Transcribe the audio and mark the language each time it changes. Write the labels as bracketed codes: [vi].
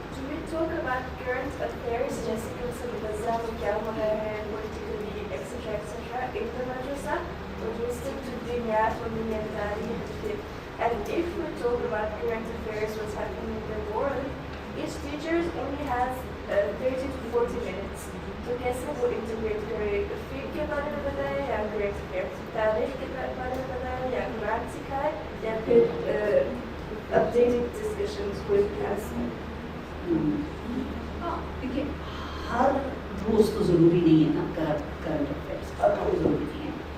[en] we talk about current affairs, [ur] جیسے کہ اس غزہ میں کیا ہو رہا ہے, [en] politically, etc. etc. [ur] ایک توجہ سا اور جو [en] stick to [ur] دنیات اور دنیاداری ہے. [en] And if we talk about current affairs, what's happening in the world, each teacher only has 30 to 40 minutes. [ur] تو کیسے وہ انٹیگریٹ کرے, فقہ کے بارے میں بتائے یا current affairs, تاریخ کے بارے میں بتائے یا قرآن سکھائے یا پھر [en] updated discussions with class. [ur] دیکھیے ہر روز تو ضروری نہیں ہے نا کرنٹ افیئرس, ہر روز ضروری نہیں ہے.